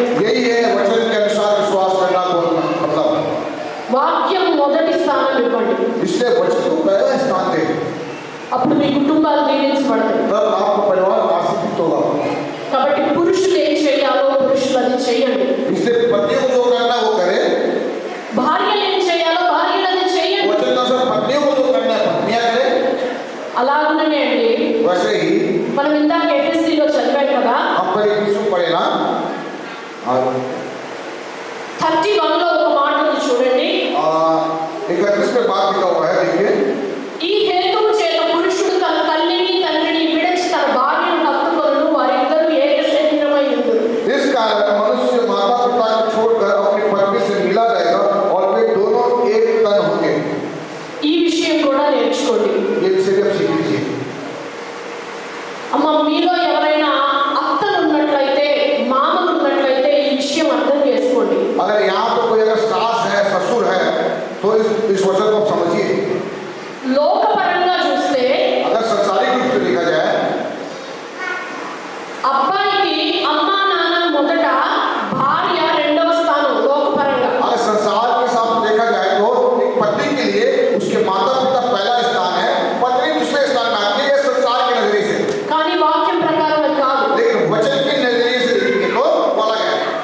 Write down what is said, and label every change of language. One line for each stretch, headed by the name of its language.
Hindi: यही है वचन के अनुसार विश्वास करना बोलना मतलब।
Telugu: వాక్యం మొదటి స్థానం ఇవ్వండి,
Hindi: इसलिए वचन को पहला स्थान दे,
Telugu: అప్పుడు మీ కుటుంబాలు దీవించబడతాయి.
Hindi: तब आपका परिवार आशीर्वादित होगा।
Telugu: కాబట్టి పురుషులు ఏం చేయాలో పురుషులు అది చేయండి,
Hindi: इसलिए पत्नियों को जो करना है वो करे,
Telugu: భార్యలు ఏం చేయాలో భార్యలు అది చేయండి.
Hindi: वचन के अनुसार पत्नियों को जो करना है पत्नियां करे।
Telugu: అలాగనే అండి,
Hindi: वैसे ही
Telugu: మనం ఇందాక ఎఫ్ఎస్సీలో చదివాం కదా,
Hindi: हम पर एक विषय पढ़े ना, और
Telugu: 31లో ఒక మాట ఉంది చూడండి.
Hindi: 31 पे बात लिखा हुआ है, देखिए।
Telugu: ఈ హేతువు చేత పురుషుడు తన తల్లిని తండ్రిని విడిచి తన భార్యను హత్తుకొనును, వారిద్దరూ ఏక శరీరమై ఉందురు.
Hindi: इस कारण मनुष्य माता पिता को छोड़कर अपनी पत्नी से मिला रहेगा और वे दोनों एक तन होंगे।
Telugu: ఈ విషయం కూడా నేర్చుకోండి.
Hindi: ये विषय भी आप सीख लीजिए।
Telugu: అమ్మ, మీలో ఎవరైనా అత్తలు ఉన్నట్లయితే, మామలు ఉన్నట్లయితే ఈ విషయం అర్థం చేసుకోండి.
Hindi: अगर यहाँ पर कोई अगर सास है ससुर है तो इस वचन को आप समझिए।
Telugu: లోకపరంగా చూస్తే
Hindi: अगर संसारिक रूप से देखा जाए
Telugu: అబ్బాయికి అమ్మా నాన్న మొదట, భార్య రెండవ స్థానం లోకపరంగా.
Hindi: अगर संसार के हिसाब से देखा जाए तो एक पत्नी के लिए उसके माता पिता पहला स्थान है, पत्नी दूसरे स्थान में आती है संसार के नजरिए से।
Telugu: కానీ వాక్యం ప్రకారం అది కాదు.
Hindi: लेकिन वचन के नजरिए से देखेंगे तो वो अलग है।